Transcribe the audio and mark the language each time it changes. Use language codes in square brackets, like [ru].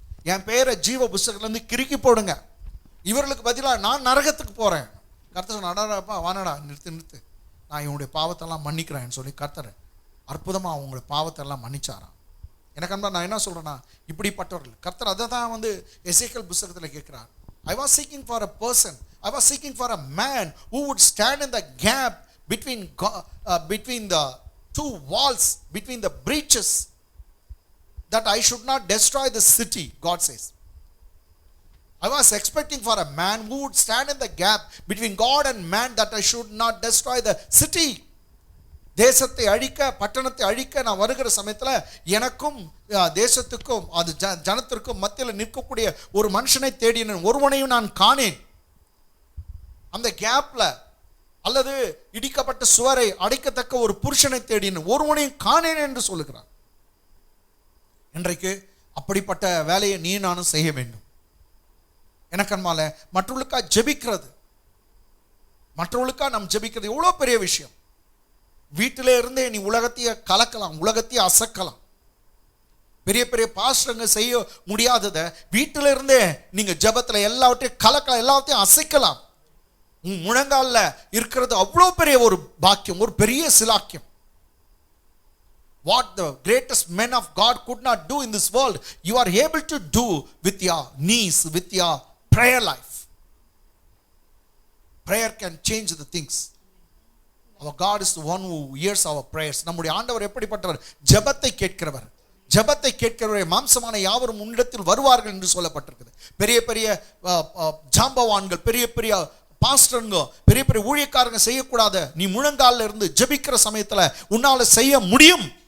[ta] என் பேரை ஜீவ புஸ்தகத்துல இருந்து கிறுக்கி போடுங்க, இவர்களுக்கு பதிலாக நான் நரகத்துக்கு போறேன். கர்த்தர் சொன்னாடாப்பா, வானடா, நிறுத்து, நான் இவனுடைய பாவத்தெல்லாம் மன்னிக்கிறேன்னு சொல்லி கர்த்தர் அற்புதமா அவங்களுடைய பாவத்தெல்லாம் மன்னிச்சாராம். எனக்கு நான் என்ன சொல்றேன்னா, இப்படிப்பட்டவர்கள் கர்த்தர் அதை தான் வந்து எசேக்கியேல் புஸ்தகத்தில் கேட்கிறார். [en] I was seeking for a person, I was seeking for a man who would stand in the gap between the two walls, between the breaches, that I should not destroy the city, God says. I was expecting for a man who would stand in the gap between God and man, that I should not destroy the city. [ta] தேசத்தை அழிக்க, பட்டணத்தை அழிக்க நான் வருகிற சமயத்தில் எனக்கும் தேசத்துக்கும் அது ஜனத்திற்கும் மத்தியில் நிற்கக்கூடிய ஒரு மனுஷனை தேடினேன், ஒருவனையும் நான் காணேன். அந்த கேப்ல அல்லது இடிக்கப்பட்ட சுவரை அடைக்கத்தக்க ஒரு புருஷனை தேடினேன், ஒருவனையும் காணேன் என்று சொல்லுகிறார். இன்றைக்கு அப்படிப்பட்ட வேலையை நீ நானும் செய்ய வேண்டும். எனக்கன்மால மற்றவர்களுக்கா ஜெபிக்கிறது, மற்றவர்களுக்கா நாம் ஜெபிக்கிறது எவ்வளோ பெரிய விஷயம். வீட்டிலே இருந்தே நீ உலகத்தையே கலக்கலாம், உலகத்தையே அசக்கலாம். பெரிய பெரிய பாஸ்டருங்க செய்ய முடியாததை வீட்டில இருந்தே நீங்க ஜெபத்துல எல்லாவற்றையும் கலக்கலாம், எல்லாத்தையும் அசைக்கலாம். உன் முழங்கால இருக்கிறது அவ்வளோ பெரிய ஒரு பாக்கியம், ஒரு பெரிய சிலாக்கியம். [en] What the greatest men of God could not do in this world, you are able to do with your knees, with your prayer life. Prayer can change the things. Our God is the one who hears our prayers. [ta] நம்முடைய ஆண்டவர் எப்படிப்பட்டவர்? ஜெபத்தை கேட்கிறவர். ஜெபத்தை கேட்கிறவரை மாம்சமான யாவரும் உன்னிடத்தில் வருவார்கள் என்று சொல்லப்பட்டிருக்குது. பெரிய பெரிய ஜாம்பவான்கள், பெரிய பெரிய பாஸ்டருங்க, பெரிய பெரிய ஊழியக்காரங்க செய்யக்கூடாத நீ முழங்கால இருந்து ஜெபிக்கிற சமயத்துல உன்னால செய்ய முடியும்.